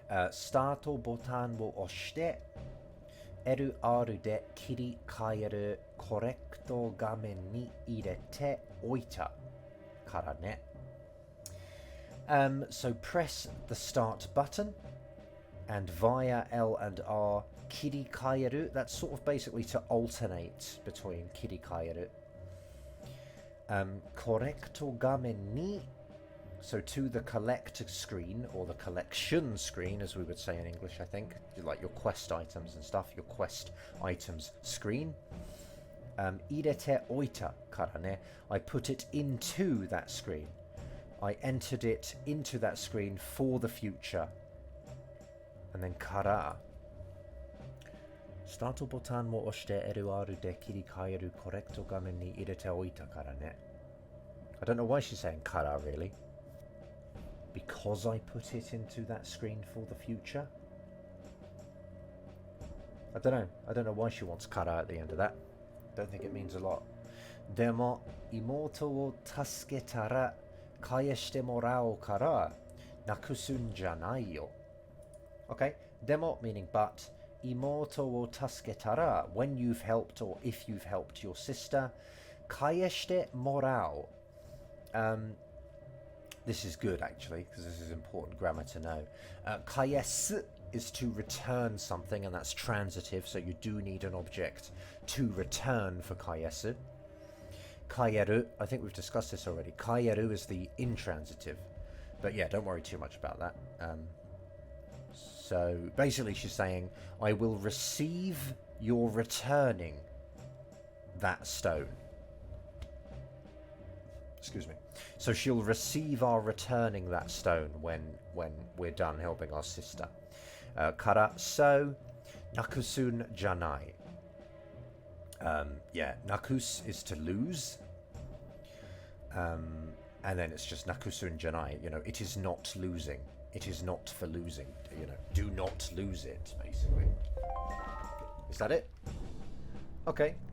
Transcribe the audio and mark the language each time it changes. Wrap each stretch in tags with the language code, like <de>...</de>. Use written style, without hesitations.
<ja>Start botan wo oshite, LR で切り替えるコレクト画面に入れておいたからね。</ja> <en>So press the start button, and via L and R, 切り替える, that's sort of basically to alternate between 切り替える.</en> <ja>コレクト画面に,</ja> <en>so to the collect screen, or the collection screen, as we would say in English, I think, like your quest items and stuff, your quest items screen.</en> <ja>入れておいたからね.</ja> <en>I put it into that screen. I entered it into that screen for the future. And then から。</en> <ja>スタートボタンを押して LR で切り替えるコレクト画面に入れておいたからね.</ja> <en>I don't know why she's saying から really. Because I put it into that screen for the future? I don't know. I don't know why she wants から at the end of that. Don't think it means a lot.</en> <ja>でも妹を助けたら返してもらおうからなくすんじゃないよ.</ja> <en>Okay. でも meaning but.</en> <ja>妹を助けたら</ja> <en>when you've helped, or if you've helped your sister.</en> <ja>返してもらおう.</ja> <en>This is good, actually, because this is important grammar to know. 返す is to return something, and that's transitive, so you do need an object to return for 返す. 返る, I think we've discussed this already. 返る is the intransitive. But yeah, don't worry too much about that. So basically she's saying, I will receive your returning that stone. Excuse me. So she'll receive our returning that stone when we're done helping our sister.</en> <ja>から so なくすんじゃない.</ja> <en>Yeah, なくす is to lose. And then it's just</en> <ja>なくすんじゃない.</ja> <en>You know, it is not losing. It is not for losing. You know, do not lose it, basically. Is that it? Okay.</en>